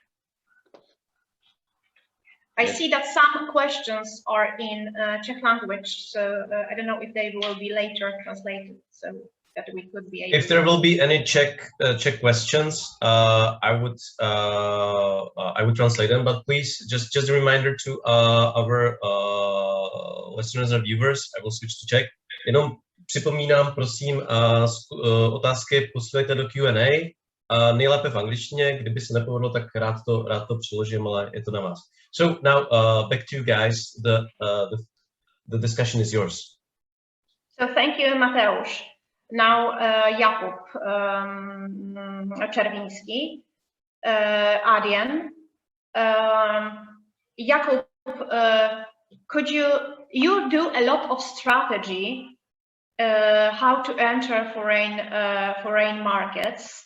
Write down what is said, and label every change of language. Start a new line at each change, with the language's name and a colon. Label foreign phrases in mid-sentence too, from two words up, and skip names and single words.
English: I see that some questions are in Czech language, so I don't know if they will be later translated, so that we could be able. If there will be any Czech questions, I would translate them. But please, just a reminder to our listeners and viewers. I will switch to Czech.
Czech: Jenom připomínám, prosím, otázky posílejte do Q&A. Nejlépe v angličtině. Kdyby se nepovedlo, tak rád to přeložím, ale je to na vás.
English: So now back to you guys. The discussion is yours. So thank you, Mateusz. Now, Jakub Czerwiński, Adrian. Jakub, could you do a lot of strategy how to enter foreign markets?